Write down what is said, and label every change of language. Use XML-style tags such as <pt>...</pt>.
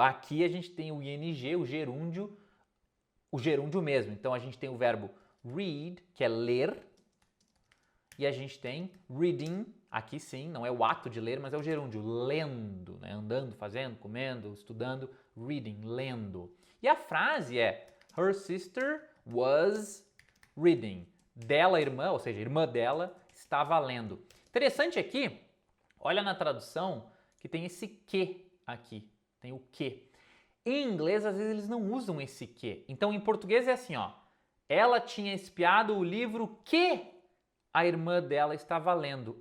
<pt>Aqui a gente tem o ing, o gerúndio mesmo. Então, a gente tem o verbo read, que é ler, e a gente tem reading, aqui sim, não é o ato de ler, mas é o gerúndio, lendo, né? Andando, fazendo, comendo, estudando, reading, lendo. E a frase é,</pt> <en>her sister was reading.</en> <pt>Dela, irmã, ou seja, irmã dela, estava lendo. Interessante aqui, olha na tradução que tem esse que aqui, tem o que. Em inglês, às vezes, eles não usam esse que. Então, em português é assim, ó, ela tinha espiado o livro que a irmã dela estava lendo.</pt>